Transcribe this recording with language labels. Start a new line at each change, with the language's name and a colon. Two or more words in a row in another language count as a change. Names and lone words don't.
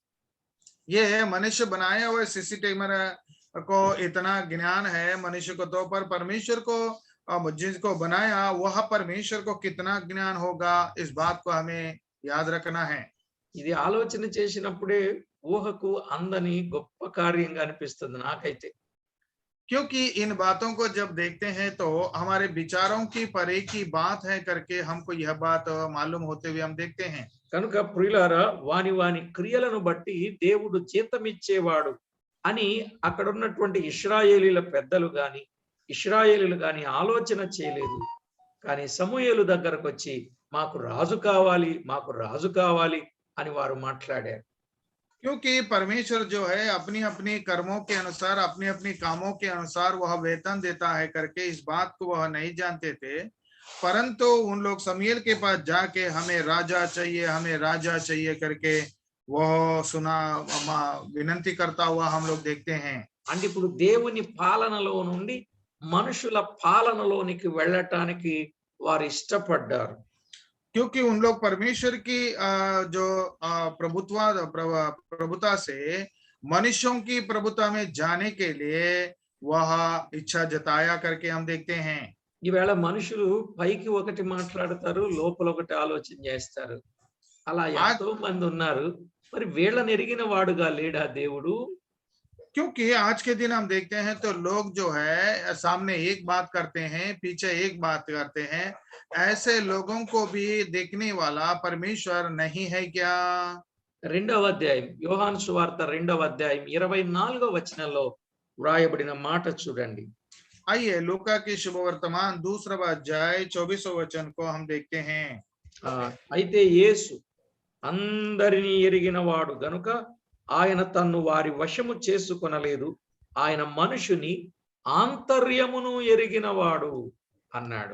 Hindi: ये मनुष्य बनाया हुआ सीसीटीवी को इतना ज्ञान है मनुष्य को, तो पर परमेश्वर को जिसको बनाया वह परमेश्वर को कितना ज्ञान होगा, इस बात को हमें याद रखना है।
Telugu: ఇది ఆలోచన చేసినప్పుడే ఊహకు అందని గొప్ప కార్యంగా అనిపిస్తుంది నాకైతే.
Hindi: क्योंकि इन बातों को जब देखते हैं तो हमारे विचारों की परे की बात है करके हमको यह बात मालूम होते हुए हम देखते हैं।
Telugu: కనుక ప్రియులారా, వాని వాని క్రియలను బట్టి దేవుడు జీతమిచ్చేవాడు అని అక్కడ ఉన్నటువంటి ఇశ్రాయేలీల పెద్దలు ఇశ్రాయేలీలు గాని ఆలోచన చేయలేదు. కానీ సమూయేలు దగ్గరకు వచ్చి మాకు రాజు కావాలి అని వారు మాట్లాడారు.
Hindi: क्योंकि परमेश्वर जो है अपनी अपनी कर्मों के अनुसार अपनी अपनी कामों के अनुसार वह वेतन देता है करके इस बात को वह नहीं जानते थे, परंतु उन लोग शमूएल के पास जाके हमें राजा चाहिए करके वह विनती करता हुआ हम लोग देखते हैं।
Telugu: అంటే ఇప్పుడు దేవుని పాలనలో నుండి మనుషుల పాలనలోనికి వెళ్ళటానికి వారు ఇష్టపడ్డారు.
Hindi: क्योंकि उन लोग परमेश्वर की जो प्रभुता से मनुष्यों की प्रभुता में जाने के लिए वह इच्छा जताया करके हम देखते हैं।
Telugu: ఈవేళ మనుషులు పైకి ఒకటి మాట్లాడతారు, లోపల ఒకటి ఆలోచన చేస్తారు. అలా ఎంతో మంది ఉన్నారు. మరి వీళ్ళని ఎరిగిన వాడుగా లేడా దేవుడు?
Hindi: क्योंकि आज के दिन हम देखते हैं तो लोग जो है सामने एक बात करते हैं, पीछे एक बात करते हैं। ऐसे लोगों को भी देखने वाला परमेश्वर नहीं है क्या?
Telugu: 2వ అధ్యాయం, యోహాను సువార్త 2వ అధ్యాయం 24వ వచనంలో వ్రాయబడిన మాట చూడండి.
Hindi: आइए लूका की शुभ वर्तमान 2रा अध्याय 24वें वचन को हम देखते हैं।
Telugu: అయితే యేసు అందరినీ ఎరిగిన వాడు గనుక ఆయన తన్ను వారి వశము చేసుకొనలేదు, ఆయన మనుషుని ఆంతర్యమును ఎరిగినవాడు అన్నాడు.